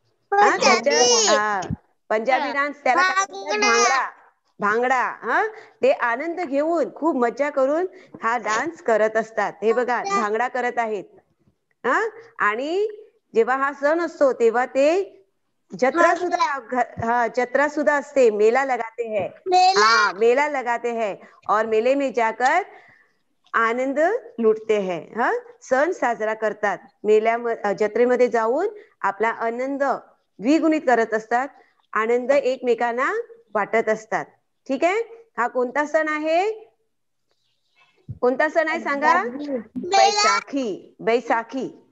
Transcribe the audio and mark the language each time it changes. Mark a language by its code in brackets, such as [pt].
[mr] Punjabi dance, त्याला काय म्हणतात, भांगडा. भांगडा. ते आनंद घेऊन खूप मजा करून हा डान्स करत असतात. हे बघा, भांगडा करत आहेत. आणि जेव्हा हा सण असतो तेव्हा ते जत्रा सुद्धा असते. [hi] मेला लगाते हैं. हाँ, मेला लगाते हैं और मेले में जाकर आनंद लुटते हैं. [mr] सण साजरा करतात. जत्रेमध्ये जाऊन आपला आनंद द्विगुणित करत असतात. आनंद एकमेकांना वाटत असतात. ठीक आहे. हा कोणता सण आहे, कोणता सण आहे सांगा, बैसाखी. बैसाखी.